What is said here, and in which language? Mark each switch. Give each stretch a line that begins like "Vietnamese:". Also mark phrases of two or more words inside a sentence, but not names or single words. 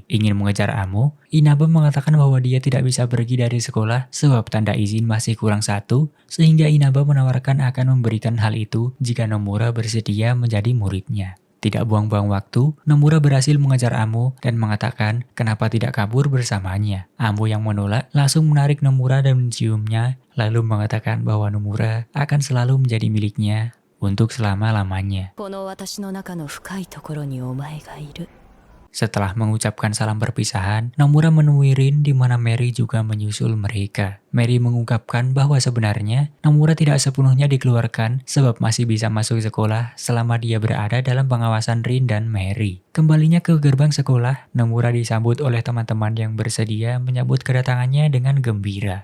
Indonesian: Ingin mengejar Amo, Inaba mengatakan bahwa dia tidak bisa pergi dari sekolah sebab tanda izin masih kurang satu, sehingga Inaba menawarkan akan memberikan hal itu jika Nomura bersedia menjadi muridnya. Tidak buang-buang waktu, Nomura berhasil mengejar Amo dan mengatakan kenapa tidak kabur bersamanya. Amo yang menolak langsung menarik Nomura dan menciumnya, lalu mengatakan bahwa Nomura akan selalu menjadi miliknya untuk selama-lamanya.
Japanese: この私の中の深いところにお前がいる。
Indonesian: Setelah mengucapkan salam perpisahan, Nomura menemui Rin di mana Mary juga menyusul mereka. Mary mengungkapkan bahwa sebenarnya Nomura tidak sepenuhnya dikeluarkan sebab masih bisa masuk sekolah selama dia berada dalam pengawasan Rin dan Mary. Kembalinya ke gerbang sekolah, Nomura disambut oleh teman-teman yang bersedia menyambut kedatangannya dengan gembira.